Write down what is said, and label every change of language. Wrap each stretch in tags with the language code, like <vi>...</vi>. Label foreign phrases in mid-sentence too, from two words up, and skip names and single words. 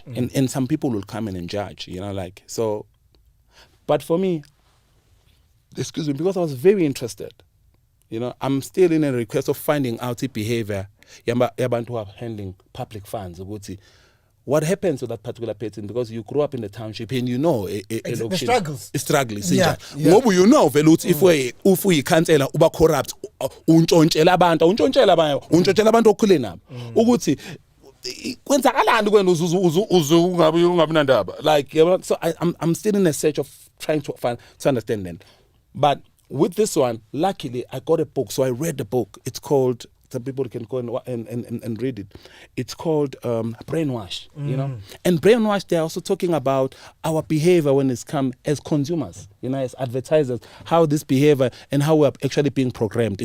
<en>And some people will come in and judge, you know, like, so. But for me, excuse me, because I was very interested, you know, I'm still in a request of finding out the behavior, yabantu who are handling public funds. What happens to that particular person, because you grew up in the township and you know the struggles. Struggles. Yeah.</en> <zu>Ngoba</zu> <en>you know</en> <zu>vele uthi</zu> <en>if we</en> <zu>cancela uba corrupt untshontshela abantu okhule nabo ukuthi kwenzakalani kwena ungabi nandaba,</zu> <en>like, you know, so I'm still in a search of trying to understand them. But with this one, luckily I got a book, so I read the book. It's called, some people can go and read it. It's called Brainwash, you know. And Brainwash, they're also talking about our behavior when it's come as consumers, you know, as advertisers, how this behavior and how we're actually being programmed.</en>